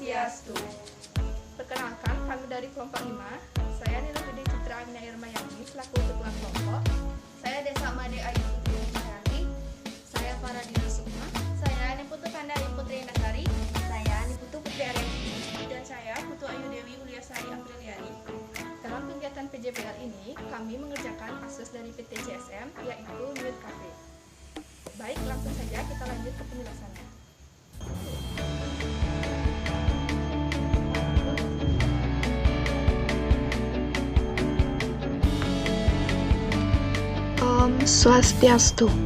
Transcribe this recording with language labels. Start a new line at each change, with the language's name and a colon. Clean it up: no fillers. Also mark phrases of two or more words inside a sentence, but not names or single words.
Balinese: Swastiastu.
Indonesian: Perkenalkan, kami dari kelompok 5. Saya Nila Gede Citra Agnia Irmayani selaku ketua kelompok. Saya Desa Made Ayu Putri Indahari. Saya Faradina Sukma. Saya Niputu Kanda Ayu Putri Indahari. Saya Niputu Putri Aryani. Dan saya Putu Ayu Dewi Uliasari Apriliani. Dalam kegiatan PJBL ini, kami mengerjakan kasus dari PT CSM, yaitu Newt Cafe. Baik, langsung saja kita lanjut ke penjelasannya.
Balinese: Om Swastiastu.